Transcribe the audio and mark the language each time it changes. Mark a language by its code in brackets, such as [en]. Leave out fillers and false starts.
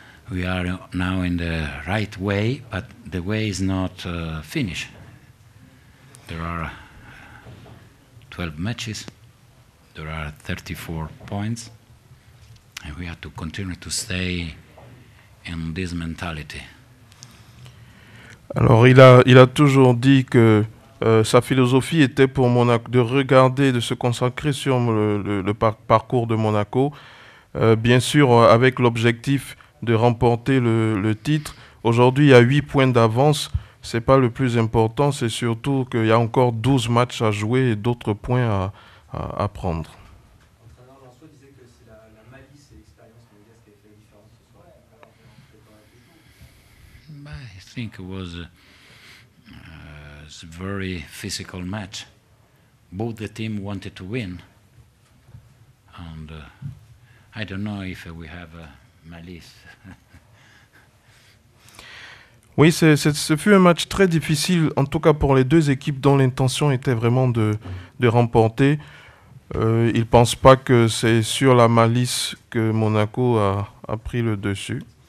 [en] We are now in the right way, but the way is not finished. There are 12 matches. There are 34 points. And we have to continue to stay in this mentality. [fr] Alors, il a toujours dit que sa philosophie était pour Monaco de regarder, de se consacrer sur le parcours de Monaco, bien sûr avec l'objectif de remporter le titre. Aujourd'hui, il y a 8 points d'avance. Ce n'est pas le plus important, c'est surtout qu'il y a encore 12 matchs à jouer et d'autres points à prendre. L'entraîneur Lançois disait que c'est la malice et l'expérience monégasque qui avait fait la différence ce soir. [en] I think it was a very physical match. Both the team wanted to win, and I don't know if we have malice. [fr] Oui, ce fut un match très difficile, en tout cas pour les deux équipes dont l'intention était vraiment de remporter. Ils ne pensent pas que c'est sur la malice que Monaco a pris le dessus.